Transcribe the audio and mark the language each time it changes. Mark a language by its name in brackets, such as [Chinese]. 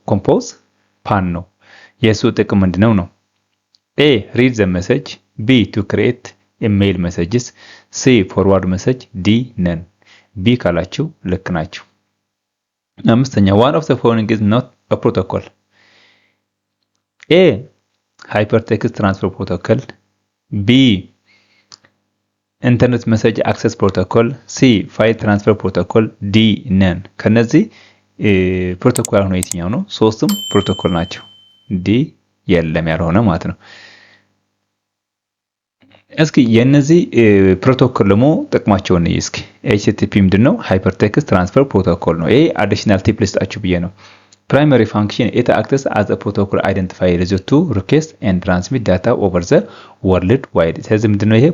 [Amharic] ኮምፖዝ ፓን ነው። የሱ ጥቅም ምንድነው ነው? ኤ ሪድ ዘ ሜሴጅ፣ ቢ ቱ ክሬት ኢሜል ሜሴጅስ፣ ሲ ፎርዋርድ ሜሴጅ፣ ዲ ነን። ቢ ካላችሁ ልክ ናችሁ። አምስተኛ [English] one of the following is not a protocol. A hypertext transfer protocol, B internet message access protocol, C file transfer protocol, D none። [Amharic] ከነዚህ ፕሮቶኮል ሆኖ የትኛው ነው? ሶስቱም ፕሮቶኮል ናቸው። ዲ የለም ያልሆነ ማለት ነው። እስኪ የነዚህ ፕሮቶኮል ደግሞ ጥቅማቸውን ነው። እስኪ HTTP ምንድነው? ሃይፐርቴክስት ትራንስፈር ፕሮቶኮል ነው። ይሄ አዲሽናል ቲፕ ልስጣችሁ ብዬ ነው። ፕራይመሪ ፋንክሽን [English] it acts as a protocol identifier used to request and transmit data over the world wide። [Amharic] ስለዚህ ምንድነው ይሄ?